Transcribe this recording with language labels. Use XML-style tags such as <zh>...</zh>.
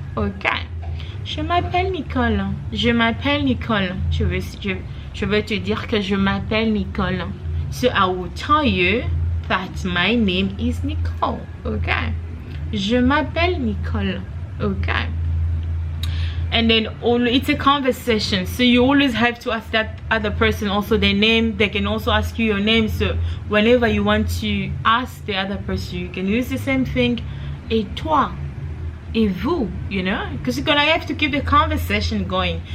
<fr>Okay, je m'appelle Nicole. Je m'appelle Nicole. Je veux te dire que je m'appelle Nicole.</fr> <en>So I will tell you that my name is Nicole.</en> <fr>Okay, je m'appelle Nicole.</fr> <en>Okay, and then it's a conversation, so you always have to ask that other person also their name. They can also ask you your name, so whenever you want to ask the other person, you can use the same thing.</en> <fr>Et toi? et vous,</fr> <en>you know, because you're gonna have to keep the conversation going.</en>